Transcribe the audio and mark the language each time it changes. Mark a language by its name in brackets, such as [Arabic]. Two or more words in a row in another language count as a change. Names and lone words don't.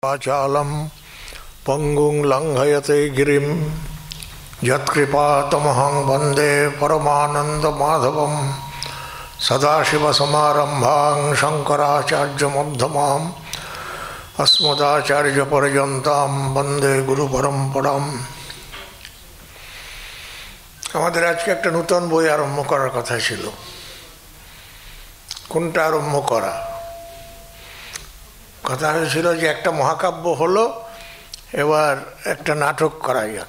[Sanskrit] आचालं पंगुं लंघयते गिरिं यत्कृपातमहं वन्दे परमानन्दमाधवं सदाशिवसमारम्भां शङ्कराचार्यमध्यमाम् अस्मदाचार्यपर्यन्तां वन्दे गुरुपरम्पराम्। [Bangla] আমাদের আজকে একটা নতুন বই আরম্ভ করার কথা ছিল। কোনটা আরম্ভ করা? কথা হয়েছিল যে একটা মহাকাব্য হলো, এবার একটা নাটক করা যাক।